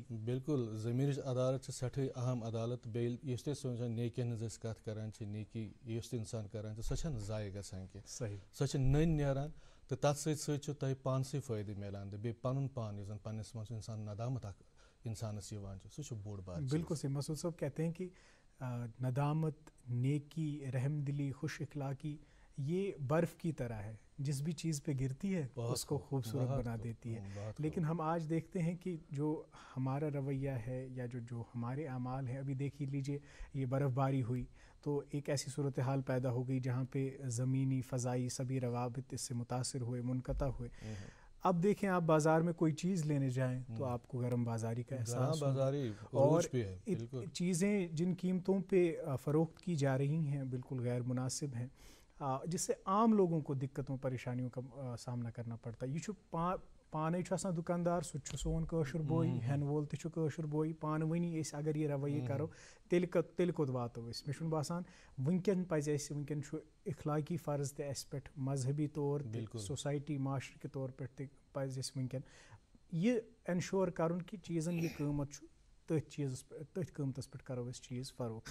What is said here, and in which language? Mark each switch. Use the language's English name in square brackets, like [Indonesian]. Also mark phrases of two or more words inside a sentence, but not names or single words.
[Kashmiri] بالکل ضمیٖرٕچ عدالت چھِ سٮ۪ٹھٕے اہم عدالت. بیٚیہِ یُس تہِ سونچان نیکین ہٕنٛز أسۍ کتھ کران چھِ، نیکی یُس تہِ انسان کران چھِ سۄ چھنہٕ ضایع گژھان کینٛہہ، سۄ چھِ نٔنۍ نیران تہٕ تتھ سۭتۍ سۭتۍ چھُ تۄہہِ پانسٕے فٲیدٕ میلان. تہٕ بیٚیہِ پنُن پان یُس زن پننس منٛز انسان ندامت اکھ انسانس یِوان چھُ، سُہ چھُ بوٚڑ بار. بالکل صحیح. [Urdu] مسعود صٲب کہتے ہیں کہ ندامت، نیکی، رحم دلی، خوش اخلاقی یہ برف کی طرح ہے، جس بھی چیز پہ گرتی ہے اس کو خوبصورت بنا دیتی ہے. لیکن ہم آج دیکھتے ہیں کہ جو ہمارا رویہ ہے یا جو ہمارے اعمال ہیں، ابھی دیکھ لیجیے یہ برف باری ہوئی تو ایک ایسی صورتحال پیدا ہو گئی جہاں پہ زمینی، فضائی سبھی روابط اس سے متاثر ہوئے، منقطع ہوئے. اب دیکھیں آپ بازار میں کوئی چیز لینے جائیں تو آپ کو گرم بازاری کا احساس ہوگا، اور چیزیں جن قیمتوں پہ فروخت کی جا رہی ہیں بالکل غیر مناسب ہیں، جس سے عام لوگوں کو دقتوں پریشانیوں کا سامنا کرنا پڑتا ہے. [Kashmiri] یہ چھُ پانے چھُ آسان دُکاندار، سُہ تہِ چھُ سون کٲشُر بوے، ہٮ۪نہٕ وول تہِ چھُ کٲشُر بوے. پانہٕ ؤنی أسۍ اگر یہِ رویہِ کرو تیٚلہِ کوٚت واتو أسۍ. مےٚ چھُنہٕ باسان وٕنکٮ۪ن پزِ اَسہِ، وٕنکٮ۪ن چھُ اخلاقی فرض تہِ اَسہِ پٮ۪ٹھ، مذہبی طور تہِ، سوسایٹی معاشرٕ کہِ طور پٮ۪ٹھ تہِ پزِ اَسہِ وٕنکٮ۪ن یہِ انشور کرُن کہ چیٖزن یہِ قۭمت چھُ تٔتھۍ قۭمتس پٮ۪ٹھ کرو أسۍ چیٖز فروخت.